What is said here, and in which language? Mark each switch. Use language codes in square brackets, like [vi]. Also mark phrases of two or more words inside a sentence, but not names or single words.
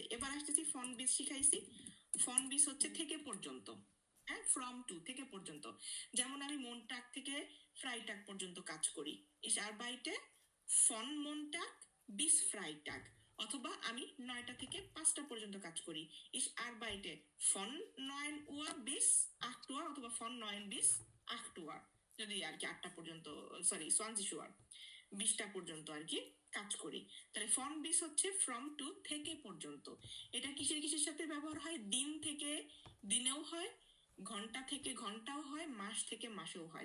[bn] এবার আসতেছি [de] von bis [bn] শিখাইছি। [de] von bis [bn] হচ্ছে থেকে পর্যন্ত, হ্যাঁ, [en] from to, [bn] থেকে পর্যন্ত। যেমন আমি মনটাক থেকে ফ্রাইটাগ পর্যন্ত কাজ করি। [de] Ich arbeite von Montag bis Freitag, [bn] অথবা আমি 9টা থেকে 5টা পর্যন্ত কাজ করি। [de] Ich arbeite von 9 Uhr bis 8 Uhr, অথবা von 9 bis 8 Uhr, [bn] যদি আর কি 8টা পর্যন্ত, সরি 20 Uhr, 20টা পর্যন্ত আর কি কাজ করি। তাহলে [de] von bis [bn] হচ্ছে [en] from to, [bn] থেকে পর্যন্ত। এটা কিসের কিসের সাথে ব্যবহার হয়? দিন থেকে দিনেও হয়, ঘন্টা থেকে ঘন্টাও হয়, মাস থেকে মাসেও হয়।